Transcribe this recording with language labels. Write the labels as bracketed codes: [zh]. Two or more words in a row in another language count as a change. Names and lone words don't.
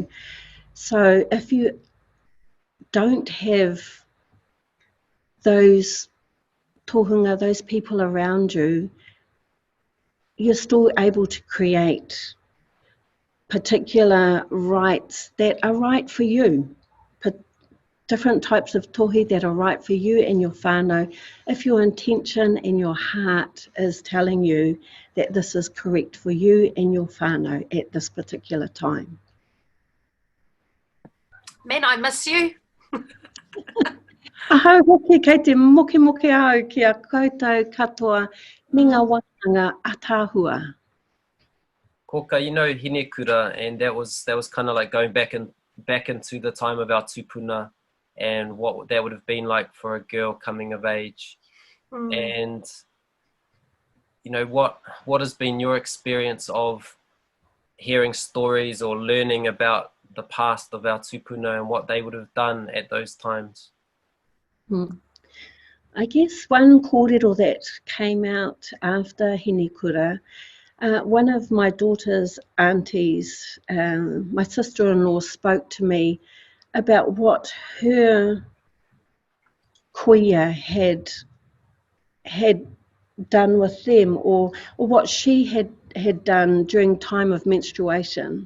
[en] So if you don't have those tohunga, those people around you, you're still able to create particular rites that are right for you, different types of tohi that are right for you and your whānau, if your intention and your heart is telling you that this is correct for you and your whānau at this particular time. Man, I miss you. [mi] Ahau hoki kei te moke au ki a koutou katoa me ngā wāhanga atāhua. Koka, [en] you know, hine kura, and that was kind of like going back into the time of our tupuna and what that would have been like for a girl coming of age. And you know, what has been your experience of hearing stories or learning about the past of our tupuna and what they would have done at those times? I guess one kōrero that came out after hine kura, one of my daughter's aunties, my sister-in-law, spoke to me about what her kuia had done with them, or what she had done during time of menstruation.